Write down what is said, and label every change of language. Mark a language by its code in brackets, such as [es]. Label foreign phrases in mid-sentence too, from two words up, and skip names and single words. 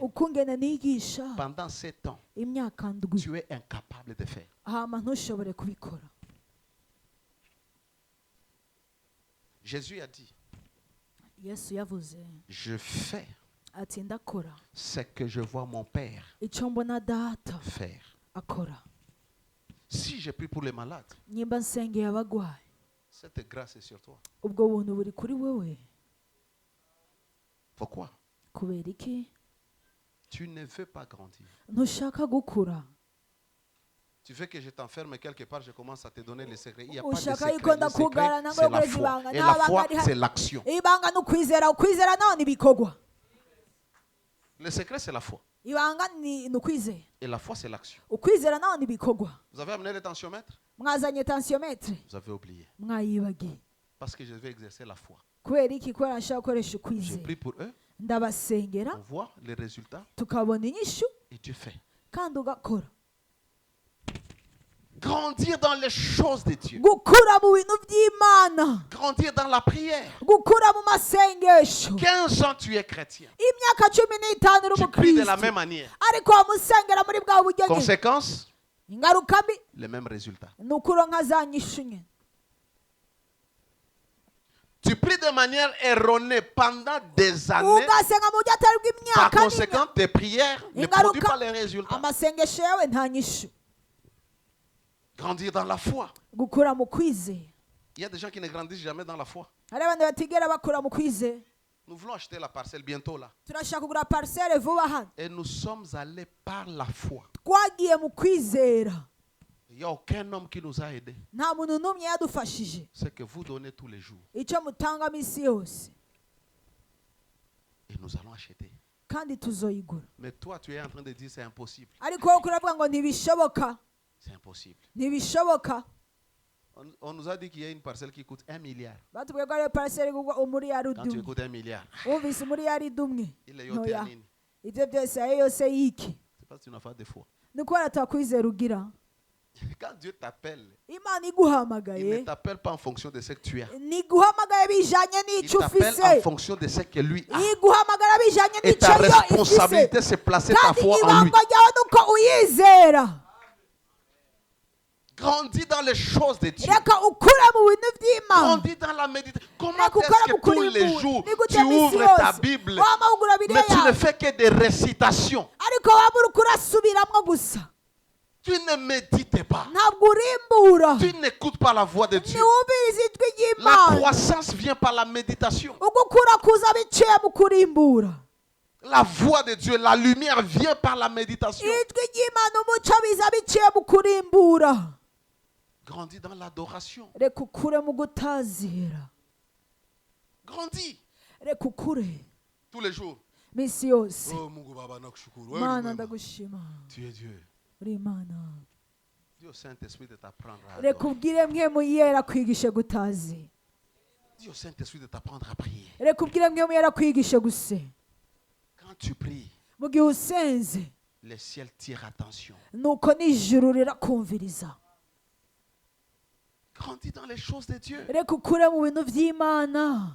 [rn] ukungene nigisha [fr] pendant 7 ans, [rn] imyaka ndwi, [fr] tu es incapable de faire. [rn] hama ntushobore kubikora. [fr] Jésus a dit, [rn] yesu yavuze [fr] je fais [rn] ati ndakora [fr] ce que je vois mon Père [rn] icyo mbona data [fr] faire. [rn] akora. [fr] Si je prie pour les malades, [rn] nyimba nsengeye abagwayi, [fr] cette grâce est sur toi. [rn] ubwo buntu buri kuri wewe. [fr] Pourquoi? [rn] kubera iki? [fr] Tu ne veux pas grandir. [rn] ntushaka gukura, [fr] Tu veux que je t'enferme quelque part, je commence à te donner les secrets. Il n'y a pas de [rn] ushaka [fr] secret. [rn] yuko [fr] Le [rn] ndakugarana [fr] secret, [rn] ngo [fr] c'est la [rn] ukoreze [fr] foi. [rn] ibanga. [fr] Et la foi, [rn] Nta banga [fr] c'est [rn] rihari. [fr] l'action. [rn] ibanga ni ukwizera, ukwizera naho ni ibikorwa. [fr] Le secret, c'est la foi. [rn] ibanga ni ukwizera, [fr] Et la foi, c'est l'action. [rn] ukwizera naho ni ibikorwa. [fr] Vous avez amené le tensiomètre? [rn] mwazanye tensiyometre, [fr] Vous avez oublié. [rn] mwayibagiye. [fr] Parce que je vais exercer la foi. [rn] kubera iki? kubera nshaka gukoresha [fr] Je [rn] ukwizera. [fr] prie pour eux. [rn] ndabasengera [fr] On voit les résultats [rn] tukabona inyishu [fr] et Dieu fait. [rn] kandi ugakora. [fr] Grandir dans les choses de Dieu. [rn] gukura mu bintu by'Imana, [fr] Grandir dans la prière. [rn] gukura mu masengesho. [fr] 15 ans tu es chrétien. [rn] Imyaka 15 uri [fr] Tu pries de la [rn] umukristo, [fr] même manière. [rn] ariko wamusengera muri bwa buryo nyine. [fr] Conséquence, [rn] Ingaruka mbi [fr] le même résultat. [rn] ni ukuronka za nyishu nyine. [fr] Tu pries de manière erronée pendant des années. [rn] Ugasenga mu buryo atari [fr] Par [rn] bw'imyaka [fr] conséquent, tes prières ne produisent pas les résultats. [rn] amasengesho yawe nta nyishu. [fr] Grandir dans la foi. [rn] Gukura mu kwizera. [fr] Il y a des gens qui ne grandissent jamais dans la foi. [rn] Hari abantu batigera bakura mu kwizera. [fr] Nous voulons acheter la parcelle bientôt là. [rn] Turashaka kugura parcelle vuba hano. [fr] Et nous sommes allés par la foi. [rn] Twagiye mu kwizera. [fr] Il n'y a aucun homme qui nous a aidés. [rn] Nta muntu n'umwe yadufashije. [fr] C'est que vous donnez tous les jours. [rn] Icyo mutanga misi yose. [fr] Et nous allons acheter. [rn] Kandi tuzoyigura. [fr] Mais toi, tu es en train de dire c'est impossible. [rn] Ariko wowe uravuga ngo ntibishoboka. [fr] C'est impossible. [rn] Ntibishoboka. [fr] On nous a dit qu'il y a une parcelle qui coûte 1 milliard. [rn] Batubwiye ko ari parcelle igurwa umuriyari [fr] Quand tu [rn] umwe. [fr] écoutes 1 milliard, [rn] Wumvise umuriyari umwe. [fr] il est yoté à nini. [rn] Ibyo byose ayo yose yiki. [fr] C'est parce que tu n'as pas de foi. [rn] Ni kubera atakwizera ugira. [fr] Quand Dieu t'appelle, [rn] Imana [fr] il ne [rn] iguhamagaye. [fr] t'appelle pas en fonction de ce que tu as. [rn] Niguhamagaye bijanye [fr] Il [rn] n'icyo [fr] t'appelle [rn] ufise. [fr] en fonction de ce que lui a. [rn] Iguhamagara bijanye [fr] Et [rn] n'icyo [fr] ta [rn] yo ifise. [fr] responsabilité, c'est placer ta [rn] Kandi [fr] foi en lui. [rn] ibanga ryawe nuko uyizera. [fr] Grandis dans les choses de Dieu. [rn] Reka ukure mu bintu by'Imana. [fr] Grandis dans la méditation. Comment [rn] Reka [fr] est-ce [rn] ukore [fr] que [rn] mu [fr] tous les [rn] kurimbura. [fr] jours [rn] Nigute [fr] tu [rn] misi [fr] ouvres ta [rn] yose [fr] Bible, [rn] wama ugura Bibiliya [fr] mais tu ne [rn] yawe, [fr] fais que des récitations. [rn] ariko waba uriko urasubiramwo gusa. [fr] Tu ne médites pas. [rn] Ntabwo urimbura. [fr] Tu n'écoutes pas la voix de Dieu. [rn] Ntiwumviriza ijwi [fr] La [rn] ry'Imana. [fr] croissance vient par la méditation. [rn] Ugukura kuza biciye mu kurimbura. [fr] La voix de Dieu, la lumière vient par la méditation. [rn] Ijwi ry'Imana umuco biza biciye mu kurimbura. [fr] Grandis dans l'adoration. [rn] Reka ukure mu gutazira. [fr] Grandis [rn] Reka ukure [fr] tous les jours. [rn] misi yose. [sw] Oh, Mungu Baba nakushukuru. Wewe [rn] Mana [sw] ni mwema. [rn] ndagushima. [fr] Tu es Dieu. [rn] Uri Imana. [fr] Dis au Saint-Esprit de t'apprendre à [rn] Reka [fr] adorer. [rn] ubwire mwemu yera kwigishe gutazi. [fr] Dis au Saint-Esprit de t'apprendre à prier. [rn] Reka ubwire mwemu yera kwigishe guse. [fr] Quand tu pries, [rn] Mu gihe usenze [fr] le ciel tire attention. [rn] nuko n'ijuru rirakumviriza. [fr] Grandis dans les choses de Dieu. [rn] Reka ukure mu bintu by'Imana.